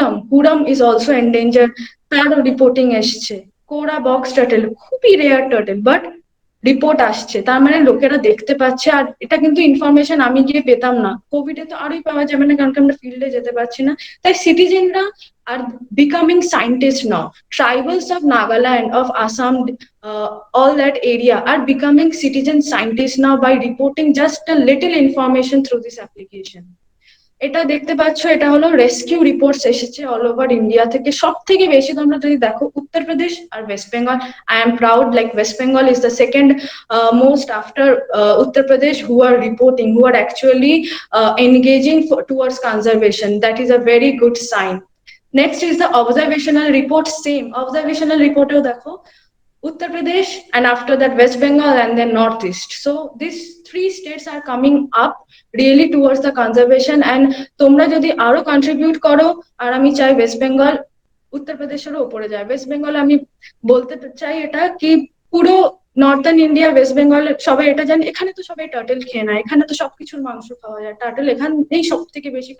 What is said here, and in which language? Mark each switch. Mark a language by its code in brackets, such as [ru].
[en] হুরাম is also endangered, [bn] তারও reporting এসছে। কোরা বক্স টার্টল খুবই রেয়ার টার্টল, বাট রিপোর্ট আসছে, তার মানে লোকেরা দেখতে পাচ্ছে। আর এটা কিন্তু ইনফরমেশন আমি গিয়ে পেতাম না, কোভিডে তো আরোই পাওয়া যাবে না, কারণ আমরা ফিল্ডে যেতে পারছি না। তাই [en] সিটিজেনরা আর becoming scientist now, tribals of Nagaland, of Assam, all that area are becoming citizen scientists now by reporting just a little information through this application. [bn] এটা দেখতে পাচ্ছ, এটা হলো রেস্কিউ রিপোর্টস এসেছে অল ওভার ইন্ডিয়া থেকে। সব থেকে বেশি তোমরা যদি দেখো উত্তরপ্রদেশ আর West Bengal. [en] I am proud, like West Bengal is the second most after Uttar Pradesh, who are reporting, who are actually engaging towards conservation. That is a very good sign. Next is the observational report. Same observational report [bn] দেখো [en] Uttar Pradesh, and after that West Bengal, and then Northeast. So these 3 states are coming up really towards the conservation. [bn] And তোমরা যদি আরো contribute করো, আর আমি চাই West Bengal উত্তর প্রদেশেরও উপরে যায়। ওয়েস্ট বেঙ্গল আমি বলতে চাই এটা কি, পুরো নর্থার্ন ইন্ডিয়া, ওয়েস্ট বেঙ্গল সবাই এটা জানে, এখানে তো সবাই টার্টল খেয়ে নেয়, এখানে তো সবকিছুর মাংস খাওয়া যায়, টার্টল এখানেই সব থেকে বেশি।